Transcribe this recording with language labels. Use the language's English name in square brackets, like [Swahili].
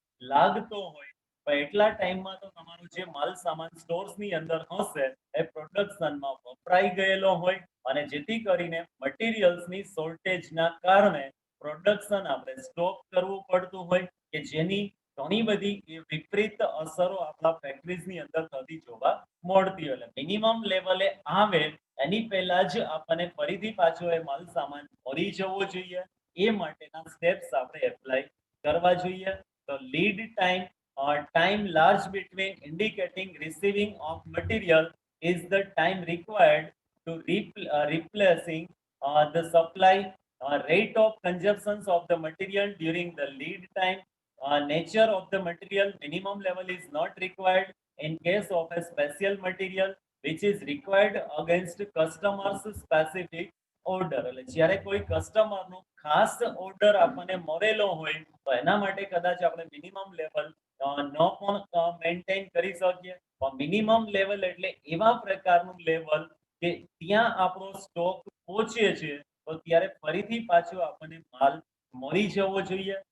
[Gujarati] લાગતો હોય, પણ એટલા ટાઈમમાં તો તમારો જે માલ સામાન સ્ટોર્સની અંદર હશે એ પ્રોડક્શનમાં વપરાઈ ગયેલો હોય અને જેથી કરીને મટીરિયલ્સની શોર્ટેજના કારણે પ્રોડક્શન આપણે સ્ટોપ કરવું પડતું હોય કે જેની ઘણી બધી વિપરીત અસરો આપણા ફેક્ટરીઝની અંદર થતી જોવા મળતી હોય. મિનિમમ લેવલે આવે એની પહેલા જ આપણને ફરીથી પાછો એ માલ સામાન મળી જવો જોઈએ. એ માટેના સ્ટેપ્સ આપણે એપ્લાય કરવા જોઈએ. [English] તો lead time, time large between indicating receiving of material is the time required to replacing the supply. Rate of consumption of the material during the lead time. Nature of the material, minimum level is not required in case of a special material which is required against customers specific order. [Gujarati] એટલે જ્યારે કોઈ કસ્ટમરનો ખાસ order આપણને મળેલો હોય તો એના માટે કદાચ આપણે મિનિમમ લેવલ ન પણ મેન્ટેન કરી શકીએ. મિનિમમ લેવલ એટલે એવા પ્રકારનું લેવલ કે ત્યાં આપણો સ્ટોક પહોંચે છે તો ત્યારે ફરીથી પાછો આપણને માલ મળી જવો જોઈએ.